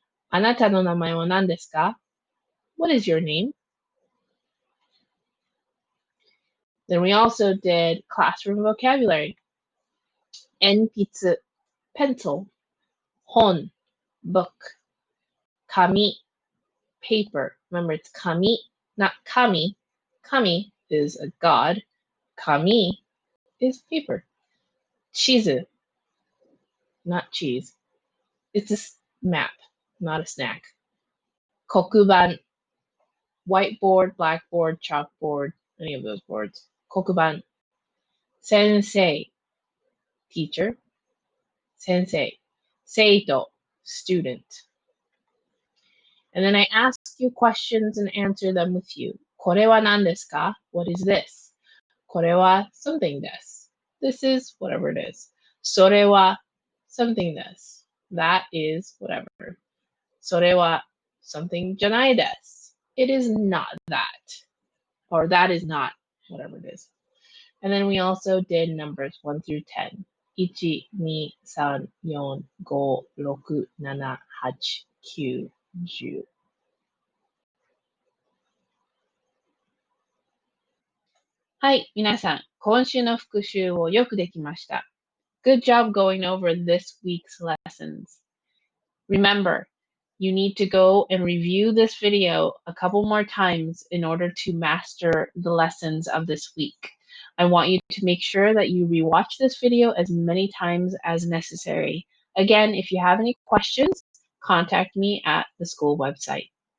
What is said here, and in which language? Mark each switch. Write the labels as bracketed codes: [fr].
[ja] あなたの名前は何ですか? [en] What is your name? Then we also did classroom vocabulary. 鉛筆, pencil. 本, book. 紙, paper. Remember, it's kami, not kami. Kami is a god. Kami is paper. Chizu, not cheese. It's a map, not a snack. Kokuban, whiteboard, blackboard, chalkboard, any of those boards. Kokuban. Sensei, teacher. Sensei, seito, student. And then I ask you questions and answer them with you. [ja] これは何ですか? [en] What is this? [ja] これは something です. [en] This is whatever it is. [ja] それは something です. [en] That is whatever. [ja] それは something じゃないです. [en] It is not that. Or that is not whatever it is. And then we also did numbers 1 through 10. 1, 2, 3, 4, 5, 6, 7, 8, 9, 10. [ja] Hi, 皆さん、今週の復習をよくできました. [en] Good job going over this week's lessons. Remember, you need to go and review this video a couple more times in order to master the lessons of this week. I want you to make sure that you rewatch this video as many times as necessary. Again, if you have any questions, contact me at the school website.